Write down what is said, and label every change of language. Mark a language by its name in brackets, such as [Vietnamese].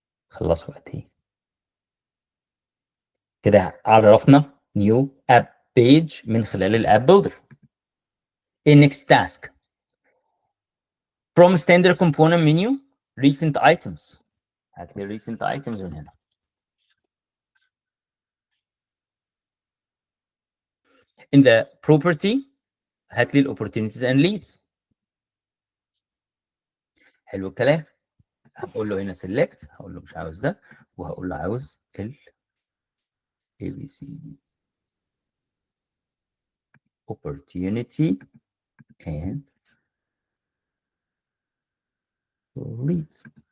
[Arabic] خلص وقتي كده عرفنا [English] new app page [Arabic] من خلال الاب builder. [English] next task from standard component menu recent items. [Arabic] هات لي [English] recent items [Arabic] من هنا. [English] in the property [Arabic] هات لي [English] opportunities and leads. [Arabic] حلو الكلام. هقول له هنا select، هقول له مش عاوز ده، وهقول له عاوز ال [English] ABCD opportunity and leads.